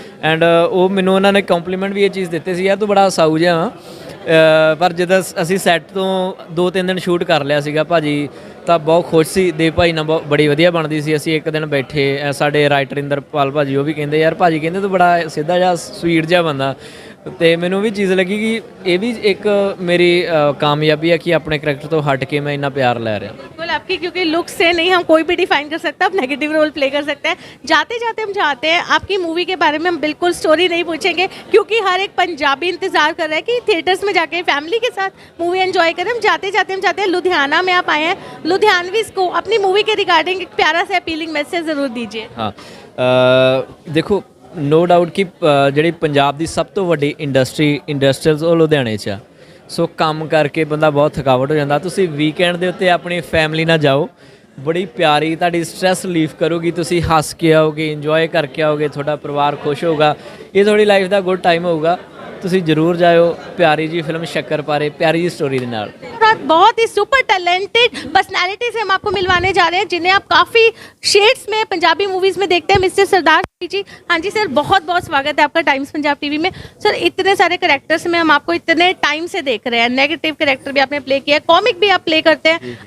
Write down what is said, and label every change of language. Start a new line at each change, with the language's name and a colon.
Punjabi: And ਉਹ ਮੈਨੂੰ ਉਹਨਾਂ ਨੇ ਕੰਪਲੀਮੈਂਟ ਵੀ ਇਹ ਚੀਜ਼ ਦਿੱਤੇ ਸੀ, ਯਾਰ ਤੂੰ ਬੜਾ ਸਾਊ ਜਿਹਾ ਵਾ। ਪਰ ਜਦੋਂ ਅਸੀਂ ਸੈੱਟ ਤੋਂ 2-3 ਦਿਨ ਸ਼ੂਟ ਕਰ ਲਿਆ ਸੀਗਾ ਭਾਜੀ ਤਾਂ ਬਹੁਤ ਖੁਸ਼ ਸੀ। ਦੇਵ ਭਾਈ ਨਾਲ ਬੜੀ ਵਧੀਆ ਬਣਦੀ ਸੀ। ਅਸੀਂ ਇੱਕ ਦਿਨ ਬੈਠੇ, ਸਾਡੇ ਰਾਈਟਰ ਇੰਦਰਪਾਲ ਭਾਜੀ ਉਹ ਵੀ ਕਹਿੰਦੇ ਯਾਰ ਭਾਜੀ ਕਹਿੰਦੇ ਤੂੰ ਬੜਾ ਸਿੱਧਾ ਜਿਹਾ ਸਵੀਟ ਜਿਹਾ ਬੰਦਾ। ਤੇ ਮੈਨੂੰ ਵੀ ਚੀਜ਼ ਲੱਗੀ ਕਿ ਇਹ ਵੀ ਇੱਕ ਮੇਰੀ
Hindi: कामयाबी है कि अपने करैक्टर तो हट के मैं इतना प्यार ले रहा हूँ। बिल्कुल आपकी, क्योंकि लुक से नहीं हम कोई भी डिफाइन कर सकता, आप नेगेटिव रोल प्ले कर सकते हैं। जाते जाते हम चाहते हैं आपकी मूवी के बारे में हम बिल्कुल स्टोरी नहीं पूछेंगे क्योंकि हर एक पंजाबी इंतजार कर रहा है कि थिएटर्स में जाके फैमिली के साथ मूवी एंजॉय करें। हम जाते जाते हम चाहते हैं लुधियाना में आप आए हैं, लुधियानवीज़ को अपनी मूवी के रिगार्डिंग एक प्यारा सा अपीलिंग मैसेज ज़रूर दीजिए। हाँ देखो नो डाउट कि
Punjabi: ਜਿਹੜੀ ਪੰਜਾਬ ਦੀ ਸਭ ਤੋਂ ਵੱਡੀ ਇੰਡਸਟਰੀਅਲਸ ਉਹ ਲੁਧਿਆਣੇ 'ਚ ਆ। ਸੋ ਕੰਮ ਕਰਕੇ ਬੰਦਾ ਬਹੁਤ ਥਕਾਵਟ ਹੋ ਜਾਂਦਾ। ਤੁਸੀਂ ਵੀਕਐਂਡ ਦੇ ਉੱਤੇ ਆਪਣੀ ਫੈਮਿਲੀ ਨਾਲ ਜਾਓ, ਬੜੀ ਪਿਆਰੀ ਤੁਹਾਡੀ ਸਟ੍ਰੈਸ ਰਿਲੀਫ ਕਰੂਗੀ, ਤੁਸੀਂ ਹੱਸ ਕੇ ਆਓਗੇ, ਇੰਜੋਏ ਕਰਕੇ ਆਓਗੇ, ਤੁਹਾਡਾ ਪਰਿਵਾਰ ਖੁਸ਼ ਹੋਊਗਾ, ਇਹ ਤੁਹਾਡੀ ਲਾਈਫ ਦਾ ਗੁੱਡ ਟਾਈਮ ਹੋਊਗਾ। ਤੁਸੀਂ ਜ਼ਰੂਰ ਜਾਇਓ। प्यारी जी फिल्म शक्करपारे प्यारी जी स्टोरी के नाल।
Hindi: बहुत ही सुपर टैलेंटेड पर्सनालिटी से हम आपको मिलवाने जा रहे हैं जिन्हें आप काफ़ी शेड्स में पंजाबी मूवीज़ में देखते हैं। मिस्टर सरदार जी, हाँ जी सर, बहुत बहुत स्वागत है आपका टाइम्स पंजाब टीवी में। सर इतने सारे कैरेक्टर्स में हम आपको इतने टाइम से देख रहे हैं, नेगेटिव कैरेक्टर भी आपने प्ले किया, कॉमिक भी आप प्ले करते हैं।